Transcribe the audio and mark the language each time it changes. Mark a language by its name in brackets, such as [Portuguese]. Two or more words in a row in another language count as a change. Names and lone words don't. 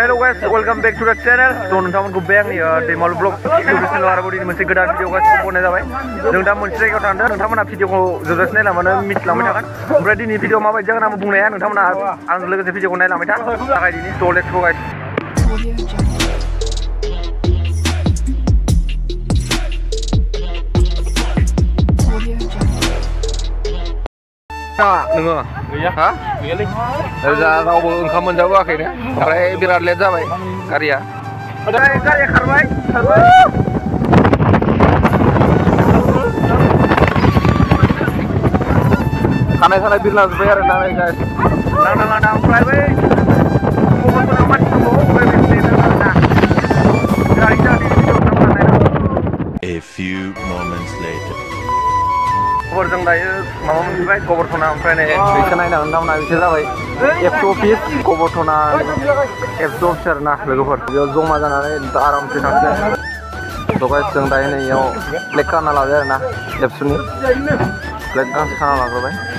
[English] guys, welcome back to the channel. [Bodo] So नोंथांमोनखौ बे आंनि दैमालु [English] blog YouTube channel [Bodo] आरो बडिनि मोनसे गोदान भिडिअ गासिबो बनाय जाबाय। जों दा मोनसे जायगायाव थांदों। नोंथांमोना भिडिअखौ जोबजासिम नायलांबानो मिथिलांबाय थागोन। ओमफ्राय दिनै भिडिअ माबायदि जागोन आं बुंनो हाया। नोंथांमोना आंजों लोगोसे भिडिअखौ नायलांबाय था। थाखाय दिनै [English] so let's go guys. [Bodo] नोङो हा गैयालै दा रावबो ओंखाम मोनजाबोआखैनो ओमफ्राय बिराद लेट जाबाय गारिया खारबाय खानाय खानाय बिरलाजोब्बाय आरो ना नांदां ओमफ्राय बै गुबुन मानसि दंबावो [English] A few moments later. [Bodo] जों दायो माबा मोनबाय गबरथना ओमफ्राय नै बेखौ नायनांगोन नामा बेसो जाबाय एफसु अफिस गबरथना एफसु अफिसार ना लोगोफोर बेयाव जमा जानानै आरामसे थांसै गाइस जों दायो नै इयाव फ्लेग खाना लाबाय आरो ना एफसुनि फ्लेग गांसे खाना लाग्रोबाय